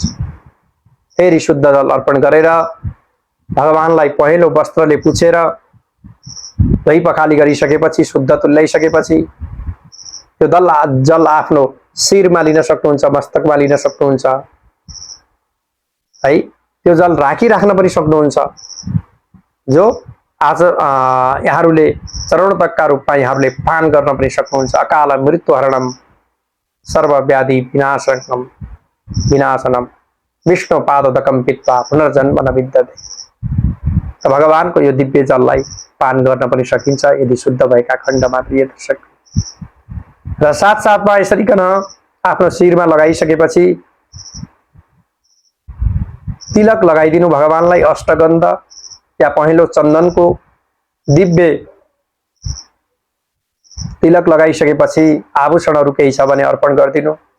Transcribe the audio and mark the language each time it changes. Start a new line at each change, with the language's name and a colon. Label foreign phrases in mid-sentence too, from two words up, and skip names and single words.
Nepali: फेरि शुद्ध जल अर्पण गरेर भगवानलाई पहेँलो वस्त्रले पुछेर दही पखाली गरिसकेपछि, शुद्ध तुल्याइसकेपछि त्यो जल आफ्नो शिरमा लिन सक्नुहुन्छ, मस्तकमा लिन सक्नुहुन्छ है। त्यो जल राखिराख्न पनि सक्नुहुन्छ, जो आज यहाँहरूले चरणोदकका रूपमा यहाँहरूले पान गर्न पनि सक्नुहुन्छ।
Sanskrit: अकाल मृत्यु हरणम सर्वव्याधि विनाशनम विनाशनम विष्णु पादोदकम पित्वा पुनर्जन्म न विद्यते।
Nepali: भगवानको यो दिव्य जललाई पान गर्न पनि सकिन्छ यदि शुद्ध भएका खण्डमा प्रिय दर्शक। र साथसाथमा यसरीकन आफ्नो शिरमा लगाइसकेपछि तिलक लगाइदिनु भगवानलाई अष्टगन्ध या पहेँलो चन्दनको दिव्य तिलक लगाइसकेपछि आभूषणहरू केही छ भने अर्पण गरिदिनु।